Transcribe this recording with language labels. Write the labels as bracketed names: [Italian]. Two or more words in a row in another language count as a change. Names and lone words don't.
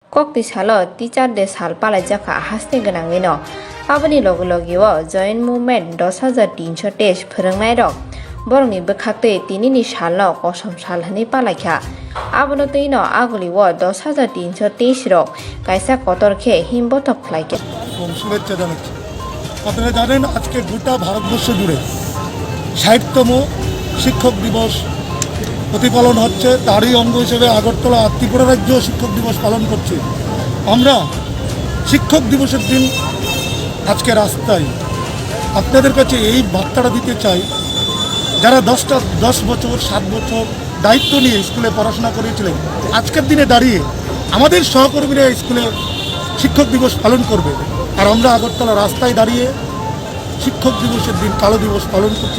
[Kok Borok] Kokti salo teacher de sal palai jaka hasne ganangni no. Aboni logo logiwo [English] joint movement [Kok Borok] 10,300 tesh phorongnai rok. Borongni bwkhakte tinini salno kosom sal hani palaikha. Abono teino aguliwo 10,300 tesh rok kaisa kotor khe himboto khlaike. [Bangla] শুভেচ্ছা জানাচ্ছি। আপনারা জানেন আজকে গোটা ভারতবর্ষ জুড়ে ৬০তম শিক্ষক দিবস প্রতিপালন হচ্ছে। তারই অঙ্গ হিসেবে আগরতলা ত্রিপুরা রাজ্য শিক্ষক দিবস পালন করছে। আমরা শিক্ষক দিবসের দিন আজকে রাস্তায় আপনাদের কাছে এই বার্তাটা দিতে চাই, যারা 10 বছর 7 বছর দায়িত্ব নিয়ে স্কুলে পড়াশোনা করেছিলেন, আজকের দিনে দাঁড়িয়ে আমাদের সহকর্মীরা স্কুলে শিক্ষক দিবস পালন করবে, আর আমরা আগরতলা রাস্তায় দাঁড়িয়ে শিক্ষক দিবসের দিন কালো দিবস পালন করছি।